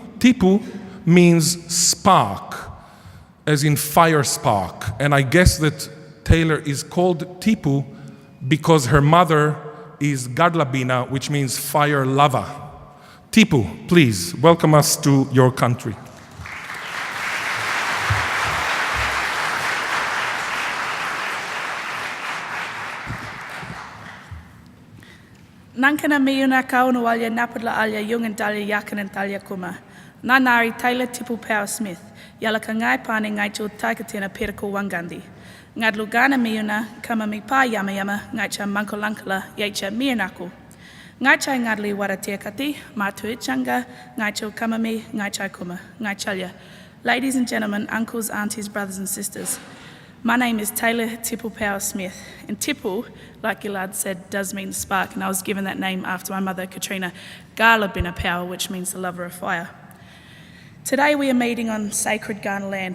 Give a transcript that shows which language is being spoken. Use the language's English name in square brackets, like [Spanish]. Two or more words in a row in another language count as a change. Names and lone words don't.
[English] Tipu means spark, as in fire spark. And I guess that Taylor is called Tipu because her mother is Gadlabina, which means fire lava. Tipu, please welcome us to your country. [Kaurna] Nankana miuna kaunu alia napudla alia yungan dalia yakan and dalia kuma. Nanari Taylor Tipu Power Smith. Yalaka ngai pane ngai chul taikatina pirako wangandi. Ngadlu gana miuna kama mi pa yama yama ngai cha mankolankala yacha mianaku. Ngai chai ngadli waratia kati, matu ichanga, ngai chul kama mi, ngai chai kuma, ngai chalya. [English] Ladies and gentlemen, uncles, aunties, brothers and sisters. My name is Taylor Tipu Power Smith, and Tipu, like Gillard said, does mean spark, and I was given that name after my mother, Katrina Garlabina Power, which means the lover of fire. Today we are meeting on sacred Ghana land.